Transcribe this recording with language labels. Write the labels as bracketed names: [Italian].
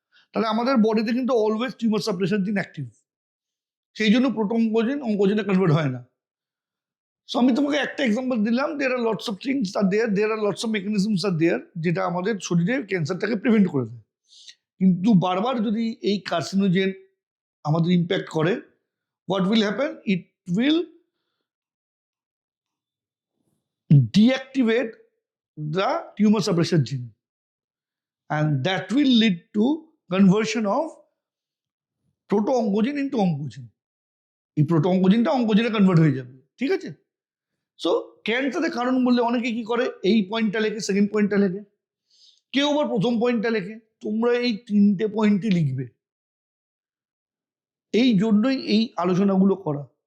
[Bangla] তাহলে আমাদের বডিতে কিন্তু অলওয়েজ টিউমার সাপ্রেশন জিন অ্যাক্টিভ, সেই জন্য প্রোটো অঙ্কোজিন অঙ্কোজিনে কনভার্ট হয় না। সো আমি তোমাকে একটা এক্সাম্পল দিলাম, [English] there are lots of things আর there [Bangla] are lots of mechanisms আর দেয়ার, যেটা আমাদের শরীরে ক্যান্সারটাকে প্রিভেন্ট করে দেয়। কিন্তু বারবার যদি এই কার্সিনোজেন আমাদের ইম্প্যাক্ট করে, [English] what will happen? It will deactivate the tumor suppressor gene, and that will lead to conversion of [Bangla] proto oncogene into oncogene, এই প্রোটো অঙ্কোজিনটা অঙ্কোজিনে কনভার্ট হয়ে যাবে, ঠিক আছে? সো ক্যান্সারের কারণ বললে অনেকে কি করে, এই পয়েন্টটা লেখে, সেকেন্ড পয়েন্টটা লেখে, কেউ আবার প্রথম পয়েন্টটা লেখে। তোমরা এই তিনটে পয়েন্টই লিখবে, এই জন্যই এই আলোচনাগুলো করা।